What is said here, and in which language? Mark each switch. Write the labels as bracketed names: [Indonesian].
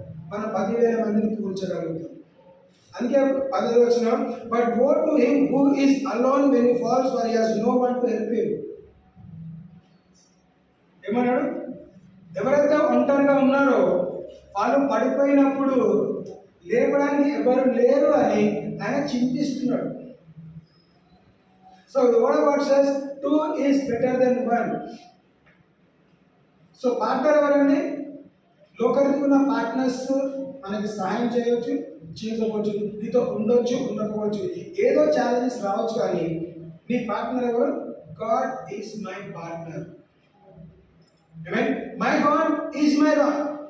[Telugu] మనం 10,000 మందిని కూర్చోగలుగుతాం. అందుకే 10వ వచనం, [English] But woe to him who is alone when he falls, for he has no one to help him. [Telugu] ఏమన్నాడు? ఎవరైతే ఒంటరిగా ఉన్నారో వాళ్ళు పడిపోయినప్పుడు లేపడానికి ఎవరు లేరు అని ఆయన చింతిస్తున్నాడు. [English] So the word of God says 2 is better than 1. [Telugu] So partner ఎవరండి? లోకరికి ఉన్న పార్ట్నర్స్ మనకి సహాయం చేయవచ్చు, చేయకపోవచ్చు, నీతో ఉండొచ్చు, ఉండకపోవచ్చు, ఏదో ఛాలెంజెస్ రావచ్చు. కానీ నీ పార్ట్నర్ ఎవరు? [English] God is my partner. My God is my rock.